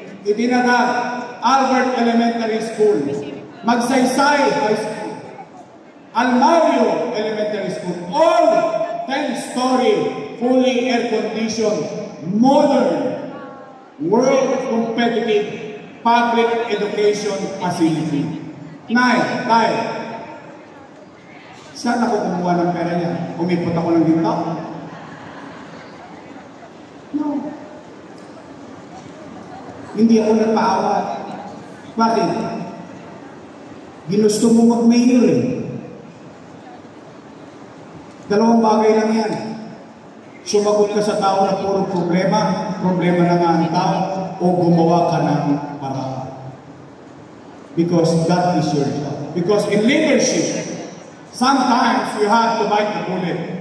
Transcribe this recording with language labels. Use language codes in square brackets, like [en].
[en] Itinatag Albert Elementary School, Magsaysay High School, Almario Elementary School, all 10-story, fully air-conditioned, modern, world-competitive public education facility. [tl] Nay, saan ako kumuha ng pera niya? Umipot ako ng dito? [en] No. [tl] Hindi ako nagpaawa. Bakit? Ginusto mo mag-mayor eh. Dalawang bagay lang yan. Sumagot ka sa tao na puro problema na nga ang tao, o gumawa ka ng paraan. [en] Because that is your job. Because in leadership, sometimes you have to bite the bullet.